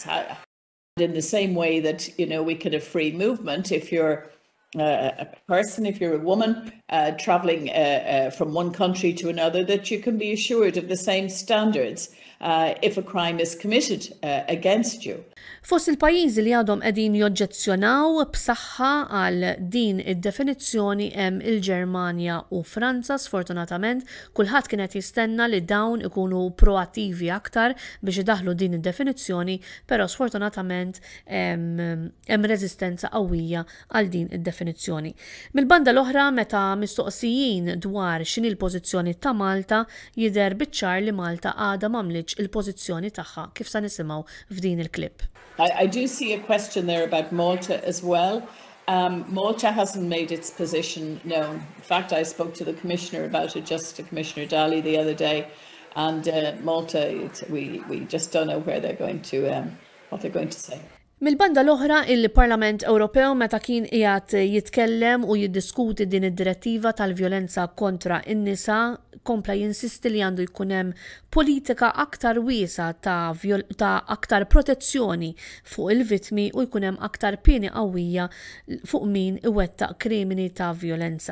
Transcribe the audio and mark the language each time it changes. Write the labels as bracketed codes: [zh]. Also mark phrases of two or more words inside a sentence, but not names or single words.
[en] In the same way that, we could have free movement if you're a person, if you're a woman travelling from one country to another, that you can be assured of the same standards if a crime is committed against you. [mt] Fost il-pajjiżi li għadhom qegħdin joġġezzjonaw b'saħħa għal din id-definizzjoni hemm il-Ġermanja u Franza. Sfortunatament, kulħadd kien qed jistenna li dawn ikunu proattivi aktar biex idaħħlu din id-definizzjoni, però sfortunatament hemm reżistenza qawwija għal din id-definizzjoni. Mill-banda l-oħra, meta mistoqsijin dwar x'inhi l-pożizzjoni ta' Malta, jidher biċ-ċar li Malta għadha m'għamlitx il-pożizzjoni tagħha kif se nisimgħu f'din il-klipp. [en] I do see a question there about Malta as well. Malta hasn't made its position known. In fact, I spoke to the Commissioner about it, just to Commissioner Daly the other day, And Malta, we just don't know where they're going to, what they're going to say. [mt] Mil-banda l-oħra, il-Parlament Ewropew meta kien qiegħed jitkellem u jiddiskuti din id-direttiva tal-vjolenza kontra in-nisa, kompla jinsisti li għandu jkun hemm politika aktar wiesa ta' aktar protezzjoni fuq il-vittmi u jkun hemm aktar pieni qawwija fuq min iwettaq krimini ta' vjolenza.